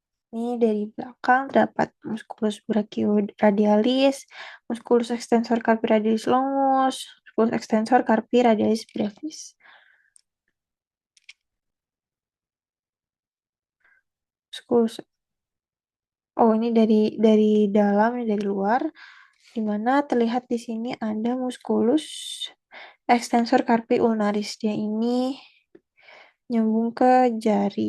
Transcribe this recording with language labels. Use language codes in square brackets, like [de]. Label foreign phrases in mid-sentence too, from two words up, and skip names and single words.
[id] Ini dari belakang terdapat [la] musculus brachioradialis, musculus extensor carpi radialis longus, musculus extensor carpi radialis brevis. [id] Musculus, oh ini dari dalam, ini dari luar, di mana terlihat di sini ada [la] musculus extensor carpi ulnaris. [id] Dia ini nyambung ke jari.